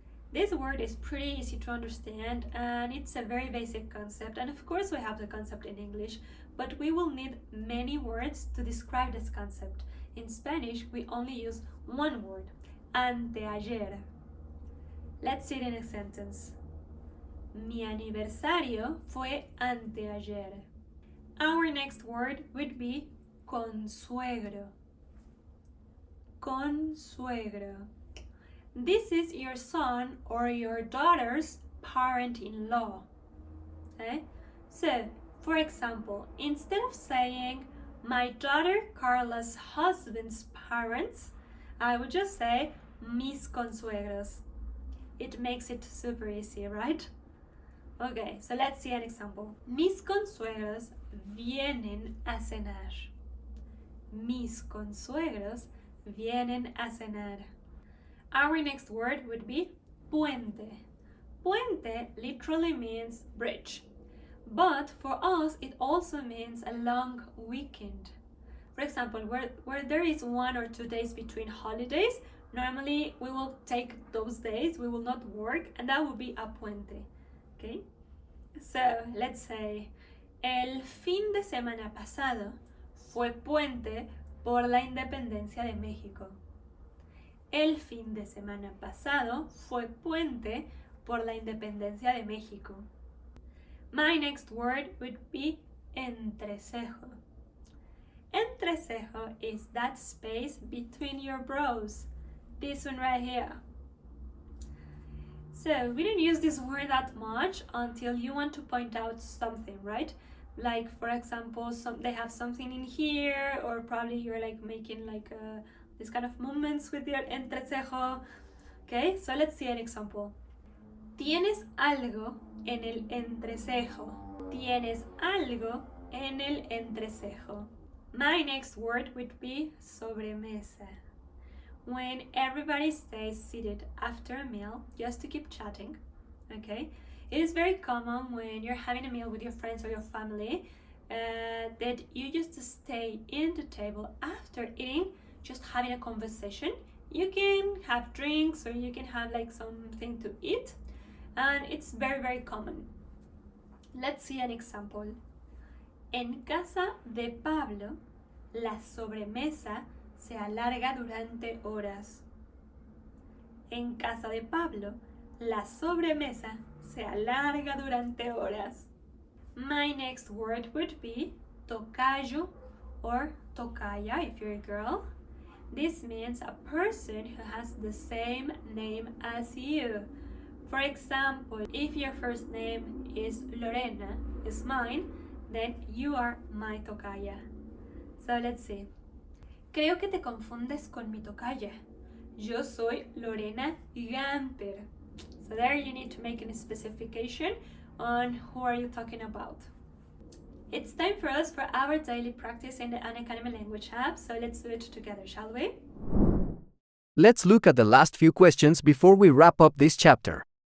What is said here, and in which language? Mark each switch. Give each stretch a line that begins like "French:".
English: This word is pretty easy to understand, and it's a very basic concept, and of course we have the concept in English, but we will need many words to describe this concept. In Spanish, we only use one word, anteayer. Let's see it in a sentence.
Spanish: Mi aniversario fue anteayer.
English: Our next word would be consuegro. Consuegro. This is your son or your daughter's parent-in-law. Okay? So, for example, instead of saying my daughter Carla's husband's parents, I would just say mis consuegros. It makes it super easy, right? Okay, so let's see an example.
Spanish: Mis consuegros vienen a cenar. Mis consuegros vienen a cenar.
English: Our next word would be puente. Puente literally means bridge, but for us it also means a long weekend. For example, where there is 1 or 2 days between holidays, normally we will take those days, we will not work, and that would be a puente. Okay? So let's say,
Spanish: el fin de semana pasado fue puente por la independencia de México. El fin de semana pasado fue puente por la independencia de México.
English: My next word would be entrecejo. Entrecejo is that space between your brows. This one right here. So we don't use this word that much until you want to point out something, right? Like, for example, they have something in here, or probably you're like making like this kind of movements with your entrecejo. Okay, so let's see an example.
Spanish: Tienes algo en el entrecejo. Tienes algo en el entrecejo.
English: My next word would be sobremesa. When everybody stays seated after a meal just to keep chatting, okay? It is very common when you're having a meal with your friends or your family that you just stay in the table after eating, just having a conversation. You can have drinks or you can have like something to eat, and it's very, very common. Let's see an example.
Spanish: En casa de Pablo, la sobremesa se alarga durante horas. En casa de Pablo, la sobremesa se alarga durante horas.
English: My next word would be tocayo or tocaya if you're a girl. This means a person who has the same name as you. For example, if your first name is Lorena, is mine, then you are my tocaya. So let's see.
Spanish: Creo que te confundes con mi tocaya. Yo soy Lorena Gamper.
English: So there you need to make a specification on who are you talking about. It's time for us for our daily practice in the Unacademy language app, so let's do it together, shall we? Let's look at the last few questions before we wrap up this chapter.